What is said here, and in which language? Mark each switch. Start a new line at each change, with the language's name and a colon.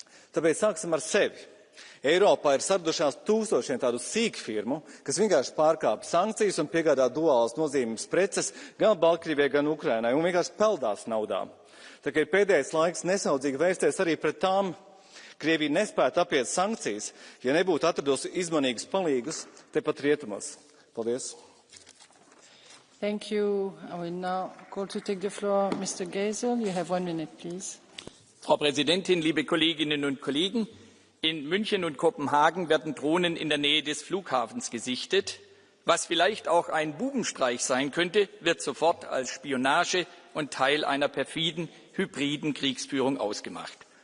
Latvian: Tāpēc sāksim ar sevi. Eiropā ir saradušās tūkstošiem tādu sīkfirmu, kas vienkārši pārkāpj sankcijas un piegādā duālas nozīmes preces gan Baltkrievijai, gan Ukrainai un vienkārši peldās naudā. Tā kā ir pēdējais laiks nesaudzīgi vērsties arī pret tām. Krievija nespētu apiet sankcijas, ja nebūtu atradusi izmanīgus palīgus tepat rietumos. Paldies!
English: Thank you. I will now call to take the floor Mr. Geisel. You have 1 minute, please.
German: Frau Präsidentin, liebe Kolleginnen und Kollegen! In München und Kopenhagen werden Drohnen in der Nähe des Flughafens gesichtet. Was vielleicht auch ein Bubenstreich sein könnte, wird sofort als Spionage und Teil einer perfiden, hybriden Kriegsführung ausgemacht.